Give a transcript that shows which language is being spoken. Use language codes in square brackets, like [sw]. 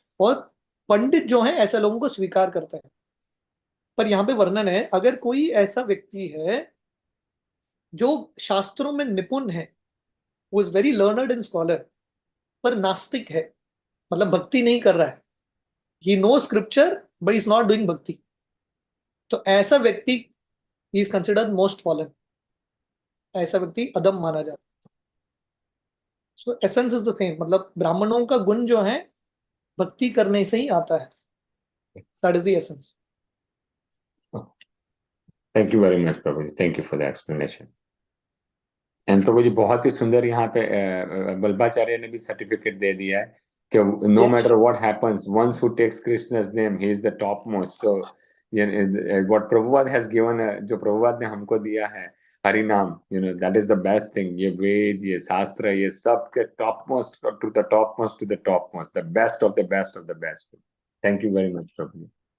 [hi] और पंडित जो है ऐसे लोगों को स्वीकार करते हैं। पर यहाँ पे वर्णन है, अगर कोई ऐसा व्यक्ति है जो शास्त्रों में निपुण है, वो [en] is very learned and scholar, [hi] पर नास्तिक है, मतलब भक्ति नहीं कर रहा है, [en] he know scripture but is not doing bhakti, [hi] तो ऐसा व्यक्ति [en] He is considered most fallen. [hi] ऐसा व्यक्ति अदम माना जाता है। [en] so essence is the same, [hi] मतलब ब्राह्मणों का गुण जो है भक्ति करने से ही आता है। [en] That is the essence. Thank you very much, Prabhu ji. Thank you for the explanation. [hi] And प्रभु जी बहुत ही सुंदर यहाँ पे बल्बाचार्य ने भी सर्टिफिकेट दे दिया है कि [en] no matter what happens, once who takes Krishna's name, he is the topmost. So what Prabhupada has given, [hi] जो प्रभुपाद ने हमको दिया है हरि नाम, [en] that is the best thing. [hi] ये वेद, ये शास्त्र, ये सब के [en] topmost to the topmost to the topmost, the best of the best of the best. Thank you very much, Prabhu.